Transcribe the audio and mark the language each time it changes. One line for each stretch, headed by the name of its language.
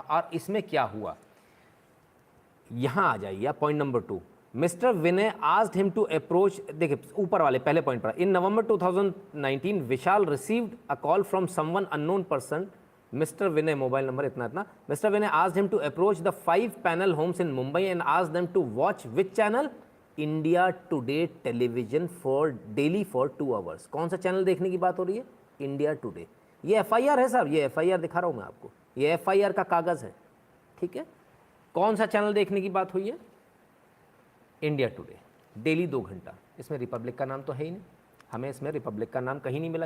Hindi: और इसमें क्या हुआ, यहाँ आ जाइए point number 2।
English: mister Vinay asked him to approach,
Hindi: देखिए ऊपर वाले पहले पॉइंट पर,
English: In November 2019 Vishal received a call from someone unknown person, Mr.
Hindi: Vinay, mobile number इतना इतना, Mr.
English: Vinay asked him to approach the 5 panel homes in Mumbai and asked them to watch which channel? India Today television for daily for 2 hours।
Hindi: कौन सा channel देखने की बात हो रही है? India today. ये FIR है साहब, ये FIR दिखा रहा हूँ मैं आपको, ये FIR का कागज़ है, ठीक है। कौन सा चैनल देखने की बात हुई है? इंडिया टुडे, डेली 2 घंटा। इसमें रिपब्लिक का नाम तो है ही नहीं, हमें इसमें रिपब्लिक का नाम कहीं नहीं मिला।